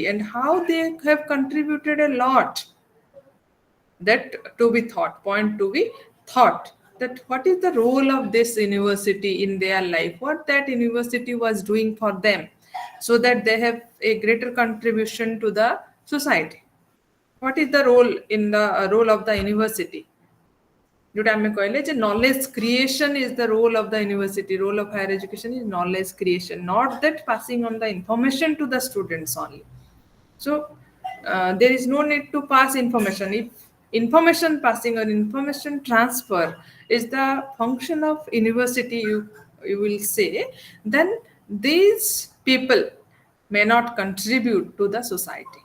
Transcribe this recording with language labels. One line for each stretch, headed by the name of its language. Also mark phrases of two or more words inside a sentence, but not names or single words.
English: And how they have contributed a lot, that to be thought, point to be thought, that what is the role of this university in their life, what that university was doing for them, so that they have a greater contribution to the society. What is the role in the role of the university?
Odia: ଯୋଉଟା ଆମେ କହିଲେ ଯେ
English: knowledge creation is the role of the university. Role of higher education is knowledge creation, not that passing on the information to the students only. So there is no need to pass information. If information passing or information transfer is the function of university, you will say, then these people may not contribute to the society.